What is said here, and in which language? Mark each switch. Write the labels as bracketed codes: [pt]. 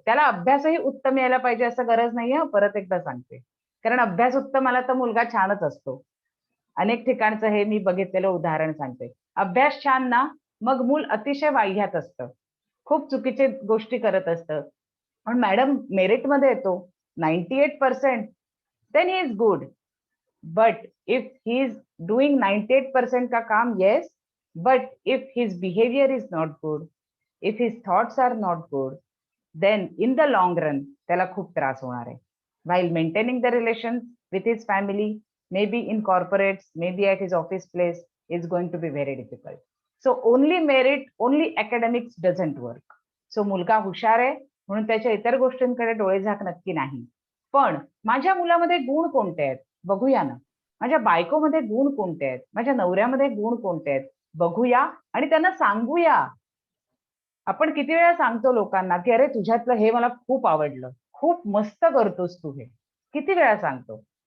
[mr] त्याला अभ्यासही उत्तम यायला पाहिजे असं गरज नाहीये, परत एकदा सांगते, कारण अभ्यास उत्तम आला तर मुलगा छानच असतो. अनेक ठिकाणचं हे मी बघितलेलं उदाहरण सांगते. अभ्यास छान ना, मग मूल अतिशय वाह्यात असतं, खूप चुकीचे गोष्टी करत असतं. पण मॅडम मेरिटमध्ये येतो 98%, [en] then he is good. But if he is doing 98% का काम, yes, but if his behavior is not good, if his thoughts are not good, then in the long run [mr] त्याला खूप त्रास होणार आहे. [en] While maintaining the relations with his family, maybe in corporates, maybe at his office place, is going to be very difficult. So only merit, only academics doesn't work. [mr] So मुलगा हुशार आहे म्हणून त्याच्या इतर गोष्टींकडे डोळे झाक नक्की नाही. पण माझ्या मुलामध्ये गुण कोणते आहेत बघूया ना. माझ्या बायकोमध्ये गुण कोणते आहेत, माझ्या नवऱ्यामध्ये गुण कोणते आहेत, बघूया आणि त्यांना सांगूया. आपण किती वेळा सांगतो लोकांना की अरे तुझ्यातलं हे मला खूप आवडलं, खूप मस्त करतोस तू हे, किती वेळा सांगतो.